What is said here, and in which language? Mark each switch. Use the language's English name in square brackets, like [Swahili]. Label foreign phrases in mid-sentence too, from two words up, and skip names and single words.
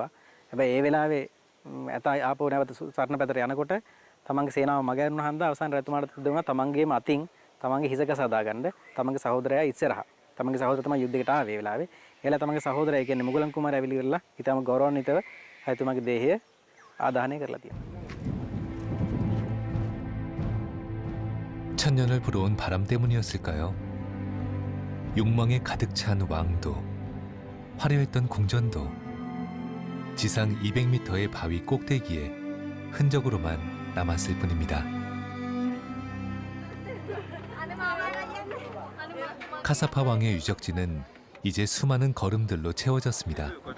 [Sinhala] හැබැයි ඒ වෙලාවේ ඇතා ආපහු නැවත සරණ පැතර යනකොට තමගේ සේනාව මගහැරුණා හන්ද අවසාන රජතුමාට සිද්ධ වුණා තමන්ගේම අතින් තමන්ගේ හිස ගස හදාගන්න තමන්ගේ සහෝදරයා ඉස්සරහා. තමන්ගේ සහෝදරයා තමයි යුද්ධයකට ආවේ ඒ වෙලාවේ. එයාලා තමන්ගේ සහෝදරයා කියන්නේ මුගලන් කුමාරයා ඇවිල්ලා ඉවරලා ඊටම ගෞරවාන්විතව රජතුමාගේ දේහය ආදාහනය කරලා තියෙනවා. [Korean] 천년을 불어온 바람 때문이었을까요? 욕망에 가득 찬 왕도, 화려했던 궁전도 지상 200m의 바위 꼭대기에 흔적으로만 남았을 뿐입니다. 카사파 왕의 유적지는 이제 수많은 걸음들로 채워졌습니다.